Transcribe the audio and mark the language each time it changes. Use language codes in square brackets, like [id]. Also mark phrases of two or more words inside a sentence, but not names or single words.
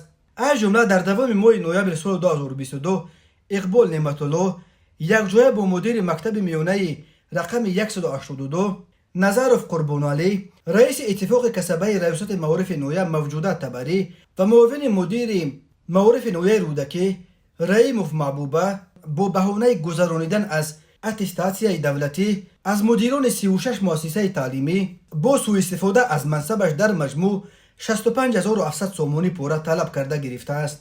[tg] аз ҷумла дар давоми моҳи ноябри соли 2022 Иқбол Неъматулло якҷоя бо мудири мактаби миёнаи рақами 182 Назаров Қурбоналӣ, раиси иттифоқи касабаи раёсати маорифи ноҳия Мавҷудат Табарӣ ва муовини мудири маорифи ноҳияи Рӯдакӣ Раҳимов Маҳбуба бо баҳонаи гузаронидан аз аттестатсияи давлатӣ аз мудирони 36 муассисаи таълимӣ бо сӯиистифода аз мансабаш дар маҷмӯъ 65700 сомонӣ пора талаб карда гирифта аст.